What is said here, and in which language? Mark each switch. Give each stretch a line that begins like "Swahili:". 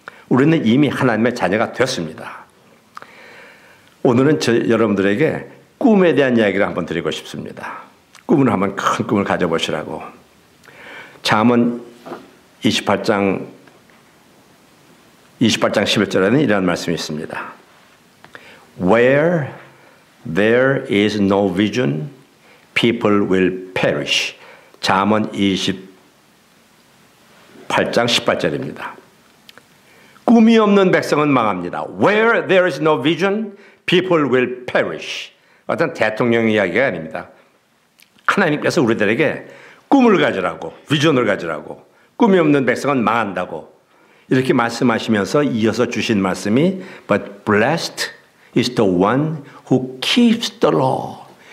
Korean: 우리는 이미 하나님의 자녀가 되었습니다. 오늘은 여러분들에게 꿈에 대한 이야기를 한번 드리고 싶습니다. 꿈을 한번 큰 꿈을 가져보시라고. 잠언 28장 11절에는 이런 말씀이 있습니다.
English: Where there is no vision, people will perish.
Korean: 잠언 28장 18절입니다. 꿈이 없는 백성은 망합니다.
English: Where there is no vision, people will perish.
Korean: 어떤 대통령 이야기가 아닙니다. 하나님께서 우리들에게 꿈을 가지라고, 비전을 가지라고, 꿈이 없는 백성은 망한다고 이렇게 말씀하시면서 이어서 주신 말씀이
English: But blessed is the one who keeps the law.